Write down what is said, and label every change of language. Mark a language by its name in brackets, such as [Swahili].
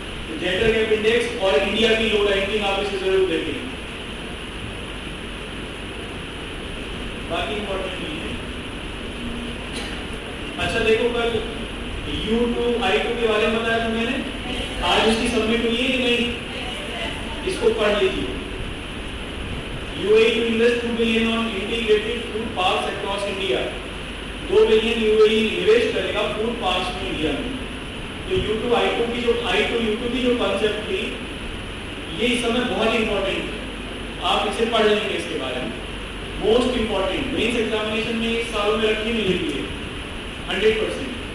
[Hindi] Gender gap index और India की लो ranking आप इसे जरूर देखें, बाकी इंपॉर्टेंट नहीं है। अच्छा देखो, कल U2 I2 के बारे में बताया था मैंने, आज इसकी सबमिट हुई है कि नहीं, इसको पढ़ लीजिए। [English] UAE to invest 2 billion on integrated food parks across India। [Hindi] 2 billion UAE invest करेगा फूड पार्क्स में इंडिया में। तो U2 I2 की जो U2 की जो कॉन्सेप्ट थी, ये इस समय बहुत इंपॉर्टेंट है, आप इसे पढ़ लेंगे इसके बारे में। मोस्ट इंपॉर्टेंट मेंस एग्जामिनेशन में इस सालों में रखी मिलेगी है 100%।